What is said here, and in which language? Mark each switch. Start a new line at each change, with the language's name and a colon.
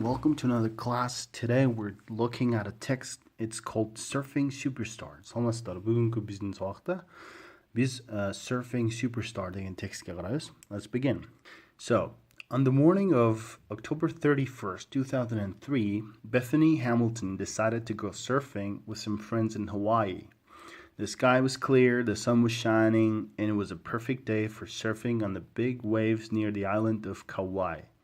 English: Welcome to another class. Today we're looking at a text. It's called Surfing Superstar.
Kyrgyz: Саламатсыздар. Бүгүнкү биздин сабакта biz Surfing Superstar деген текстке карайбыз.
English: Let's begin. So, on the morning of October 31st, 2003, Bethany Hamilton decided to go surfing with some friends in Hawaii. The sky was clear, the sun was shining, and it was a perfect day for surfing on the big waves near the island of Kauai.